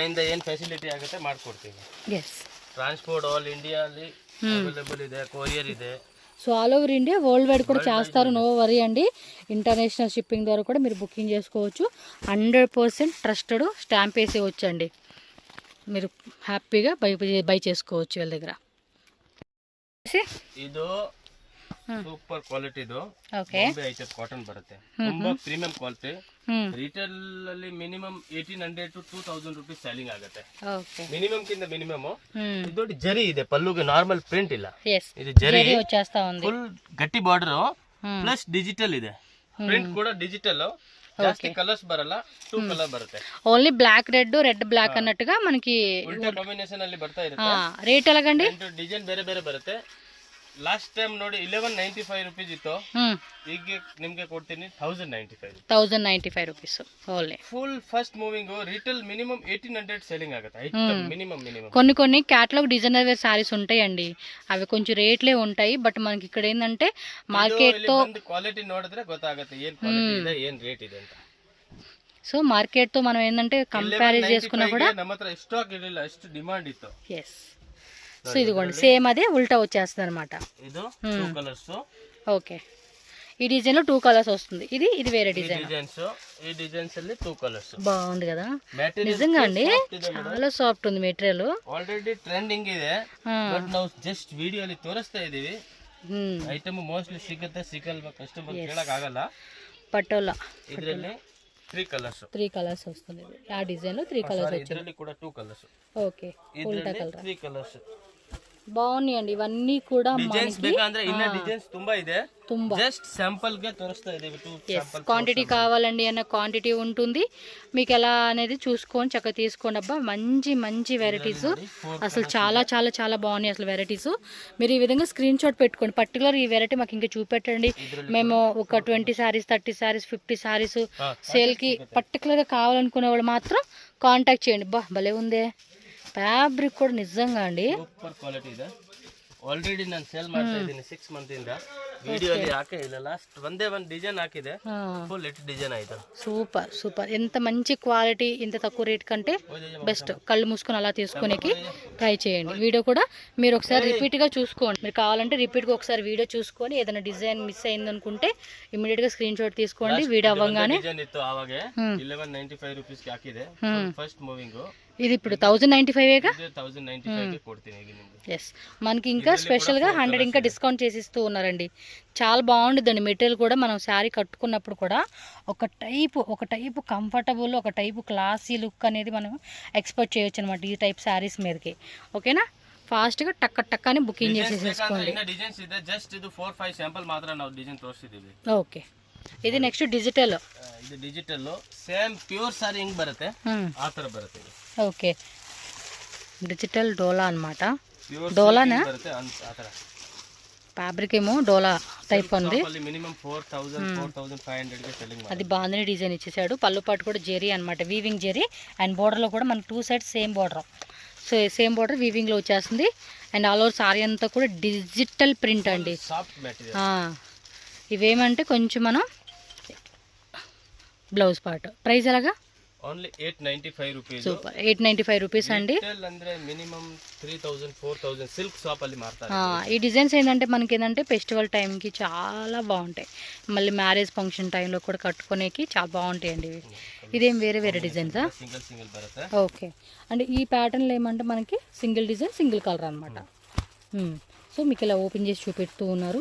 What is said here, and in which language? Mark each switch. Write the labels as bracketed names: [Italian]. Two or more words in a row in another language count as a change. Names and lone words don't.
[English] Transport all India available [Kannada] ಇದೆ, కొరియర్ ಇದೆ. [Telugu] సో [English] all over India world wide [Telugu] కూడా చేస్తారు. [English] No worry [Telugu] అండి. [English] International shipping [Telugu] ద్వారా కూడా మీరు బుకింగ్ చేసుకోవచ్చు. 100% [English] trusted stamp [Telugu] వేసి వచ్చండి. మీరు హ్యాపీగా బై చేసుకోవచ్చు వీళ్ళ దగ్గర. [Kannada] ಇದು [English] super quality. [Kannada] ಇದು [English] Bombay item cotton [Kannada] ಬರುತ್ತೆ. ತುಂಬಾ [English] premium quality. [Kannada] ರಿಟೇಲ್ ಅಲ್ಲಿ [English] minimum 1800 to 2000 rupees selling [Kannada] ಆಗುತ್ತೆ. ಮಿನಿಮಮ್ ಕಿಂತ ಮಿನಿಮಮ್. ಇದು ನೋಡಿ ಜರಿ ಇದೆ, ಪಲ್ಲುಗೆ [English] normal print [Kannada] ಇಲ್ಲ. ಇದು ಜರಿ ಫುಲ್ ಗಟ್ಟಿ [English] border plus digital [Kannada] ಇದೆ. ಪ್ರಿಂಟ್ ಕೂಡ ಡಿಜಿಟಲ್. ಜಾಸ್ತಿ ಕಲರ್ಸ್ ಬರಲ್ಲ, 2 ಕಲರ್ ಬರುತ್ತೆ. [English] Only black red black [Telugu] అన్నట్టుగా మనకి [Kannada] ಉಲ್ಟಾ ಕಾಂಬಿನೇಷನ್ ಅಲ್ಲಿ ಬರ್ತಾ ಇರುತ್ತೆ. [Telugu] రేట్ ఎలాగండి? [Kannada] ಡಿಸೈನ್ ಬೇರೆ ಬೇರೆ ಬರುತ್ತೆ. [English] last time [Kannada] ನೋಡಿ 1195 ರೂಪೀಸ್ ಇತ್ತು. ಈಗ ನಿಮ್ಗೆ ಕೊಡ್ತೀನಿ 1095 [English] Rupees only. Full fast moving retail minimum 1800 selling [Kannada] ఆಗುತ್ತೆ. మినిమం [Telugu] కొన్ని [English] catalogue designer wear sarees [Telugu] ఉంటాయండి. అవి కొంచెం రేట్లే ఉంటాయి. బట్ మనకి ఇక్కడ ఏంటంటే మార్కెట్ తో [Kannada] క్వాలిటీ ನೋಡಿದ್ರೆ ಗೊತ್ತಾಗುತ್ತೆ ಏನ್ ಕ್ವಾಲಿಟಿ ಇದೆ, ಏನ್ ರೇಟ್ ಇದೆ ಅಂತ. [English] So market [Telugu] తో మనం ఏంటంటే కంపేర్ చేసుకున్నా కూడా [Kannada] ನಮ್ಮ ಹತ್ರ ಸ್ಟಾಕ್ ಇರಲಿಲ್ಲ, ಅಷ್ಟು ಡಿಮಾಂಡ್ ಇತ್ತು. [Telugu] ఎస్. సో ఇదిగోండి సేమ్ అదే ఉల్టా వచ్చేస్తుంది అనమాట. [Kannada] ಇದು 2 కలర్స్. [Telugu] ఓకే, ఈ డిజైన్ లో 2 కలర్స్ వస్తుంది. ఇది వేరే డిజైన్. ఈ డిజైన్స్ ಅಲ್ಲಿ 2 కలర్స్. బాగుంది కదా నిజంగా అండి, చాలా సాఫ్ట్ ఉంది మెటీరియల్. [English] Already trending [Kannada] ಇದೆ, బట్ ನಾವು [English] just video [Kannada] ಅಲ್ಲಿ ತೋರಿಸ್ತಾ ಇದೀವಿ. [English] item mostly [Kannada] ಸಿಗಲ್ಲ ಕಸ್ಟಮರ್ ಕೇಳಕ್ ಆಗಲ್ಲ. [Telugu] పటోలా [Kannada] ಇದರಲ್ಲಿ 3 కలర్స్. [Telugu] 3 కలర్స్ వస్తుంది. ఆ డిజైన్ లో 3 కలర్స్ వచ్చాయి. [Kannada] ಇದರಲ್ಲಿ ಕೂಡ 2 కలర్స్. [Telugu] ఓకే, ఉల్టా కలర్. 3 కలర్స్ బాగున్నాయండి ఇవన్నీ కూడా. [Kannada] డిజైన్స్ ಬೇಕಂದ್ರೆ ಇನ್ನ డిజైన్స్ ತುಂಬಾ ಇದೆ, [English] Just sample [Kannada] గా తోరిస్తా ಇದೀವಿ. 2 శాంపుల్. [Telugu] క్వాంటిటీ కావాలండి అన్న క్వాంటిటీ ఉంటుంది, మీకు ఎలా అనేది చూసుకొని చక్కగా తీసుకోండి. అబ్బా మంచి మంచి వెరైటీస్, అసలు చాలా చాలా చాలా బాగున్నాయి అసలు వెరైటీస్. మీరు ఈ విధంగా [English] screen shot [Telugu] పెట్టుకోండి. పర్టికులర్ ఈ వెరైటీ మాకు ఇంకా చూపెట్టండి. మేము ఒక 20 సారీస్ 30 సారీస్ 50 సారీస్ సేల్ కి పర్టికులర్ గా కావాలనుకునే వాళ్ళు మాత్రం కాంటాక్ట్ చేయండి. బా భలే ఉందే ఫ్యాబ్రిక్ కూడా నిజంగా అండి, [English] Super quality [Kannada] ಇದೆ. ಆಲ್ರೆಡಿ ನಾನು ಸೇಲ್ ಮಾಡ್ತಾ ಇದ್ದೀನಿ 6 ಮಂತ್ ಇಂದ. ವಿಡಿಯೋಲಿ ಹಾಕೇ ಇಲ್ಲ, ಲಾಸ್ಟ್ ಒಂದೇ ಒಂದು ಡಿಸೈನ್ ಹಾಕಿದೆ, [English] full hit design [Kannada] ಆಯ್ತು. [English] Super super. [Telugu] ఎంత మంచి క్వాలిటీ, ఇంత తక్కువ రేట్ కంటే బెస్ట్. కళ్ళు మూసుకొని అలా తీసుకునేకి ట్రై చేయండి. వీడియో కూడా మీరు ఒకసారి రిపీట్ గా చూసుకోండి. మీరు కావాలంటే రిపీట్ గా ఒకసారి వీడియో చూసుకొని ఏదైనా డిజైన్ మిస్ అయింది అనుకుంటే ఇమీడియట్ గా [English] screen shot [Telugu] తీసుకోండి. వీడియో అవ్వగానే [Kannada] ಡಿಸೈನ್ ಇತ್ತು ಆವಾಗ 1195 ರೂಪೀಸ್ ಗೆ ಹಾಕಿದೆ, [English] fast moving. [Telugu] ఇది ఇప్పుడు 1095 [Kannada] 1095 ಗೆ ಕೊಡ್ತೀನಿ ಈಗ ನಿಮಗೆ. [Telugu] ఎస్, మనకి ఇంకా స్పెషల్ గా 100 ఇంకా డిస్కౌంట్ చేసి ఇస్తూ ఉన్నారండి. చాలా బాగుంటుందండి మెటీరియల్ కూడా. మనం శారీ కట్టుకున్నప్పుడు కూడా ఒక టైపు కంఫర్టబుల్, ఒక టైపు [English] classy look [Telugu] అనేది మనం ఎక్స్పెక్ట్ చేయొచ్చు అనమాట ఈ టైప్ శారీస్ మీదకి. ఓకేనా, ఫాస్ట్ గా టక్క టక్క అని బుకింగ్ చేసేసుకోండి. [Kannada] డిజైన్స్ ಇದೆ, జస్ట్ ಇದು 4-5 శాంపుల్ ಮಾತ್ರ ನಾವು ಡಿಸೈನ್ ತೋರಿಸಿದೀವಿ. [Telugu] ఓకే, ఇది [English] next digital. [Kannada] ಇದು [English] digital same pure saree [Kannada] ಹಿಂಗ್ ಬರುತ್ತೆ, ಆ ತರ ಬರುತ್ತೆ. [Telugu] ఓకే, డిజిటల్ డోలా అన్నమాట. [Kannada] ಪ್ಯೂರ್ [Telugu] డోలానా [Kannada] ಬರುತ್ತೆ ಆ ತರ. [Telugu] ఫ్యాబ్రిక్ ఏమో డోలా టైప్ ఉంది. మినిమం 4,000-4,500 ಗೆ సెల్లింగ్. అది బాగుందని డిజైన్ ఇచ్చేసాడు. పళ్ళు పాటు కూడా జెరీ అన్నమాట, వీవింగ్ జెరీ. అండ్ బోర్డర్ లో కూడా మనకి 2 సైడ్స్ సేమ్ బోర్డర్. సో సేమ్ బోర్డర్ వీవింగ్ లో వచ్చేస్తుంది. అండ్ [English] all over saree [Telugu] అంతా కూడా [English] digital print [Telugu] అండి. [English] Soft material. [Telugu] ఇవేమంటే కొంచెం మనం [English] blouse part. [Telugu] ప్రైస్ ఎలాగా? [English] Only 895 rupees. [Telugu] సూపర్, 895 రూపీస్ అండి. [Kannada] ಅಂದ್ರೆ మినిమం 3,000-4,000 [English] silk shop [Kannada] ಅಲ್ಲಿ ಮಾರ್ತಾರೆ. [Telugu] ఈ డిజైన్స్ ఏంటంటే మనకి ఏంటంటే ఫెస్టివల్ టైంకి చాలా బాగుంటాయి. మళ్ళీ [English] marriage function [Telugu] టైంలో కూడా కట్టుకునేకి చాలా బాగుంటాయండి ఇవి. ఇదేం వేరే వేరే డిజైన్సా? [Kannada] సింగిల్ బರುತ್ತೆ. [Telugu] ఓకే, అంటే ఈ ప్యాటర్న్లో ఏమంటే మనకి [English] single design single color [Telugu] అనమాట. సో మీకు ఇలా ఓపెన్ చేసి చూపెడుతూ ఉన్నారు.